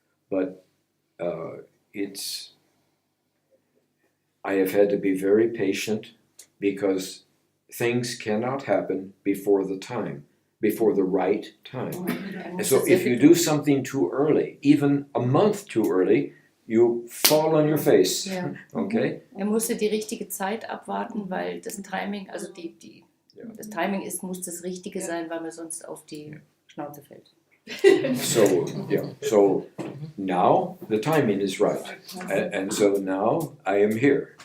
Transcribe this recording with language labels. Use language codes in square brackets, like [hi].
[en] But I have had to be very patient because things cannot happen before the right time. And so if you do something too early, even a month too early, you fall on your face. [de] Ja. [en] Okay? [de] Er musste die richtige Zeit abwarten, weil das Timing, also das Timing muss das Richtige sein, weil man sonst auf die Schnauze fällt. [en] So now the timing is right, and so now I am here.